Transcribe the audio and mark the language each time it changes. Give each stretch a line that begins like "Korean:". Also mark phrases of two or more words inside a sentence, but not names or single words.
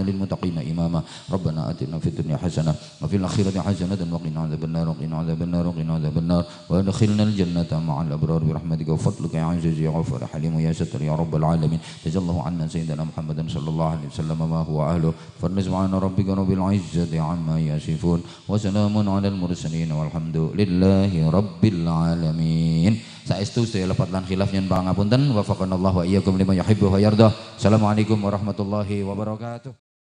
Arabic: للمتقين إماما ربنا آتنا في الدنيا حسنة وفي الآخرة حسنة وقنا عذاب النار وقنا عذاب النار وقنا عذاب النار وادخلنا الجنة مع الأبرار برحمتك وفضلك يا عزيز يا غفور حليم يا ستر يا رب العالمين جزا الله عنا سيدنا محمد صلى الله عليه وسلم ما هو أهله فضل سبحان ربك رب العزة عما يصفون وسلام على المرسلين والحمد لله رب العالمين.
Javanese: Saestu sedaya lepat lan khilaf nyen pangapunten
Arabic: وفقنا الله وإياكم لما يحب ويرضى. السلام عليكم ورحمة الله وبركاته.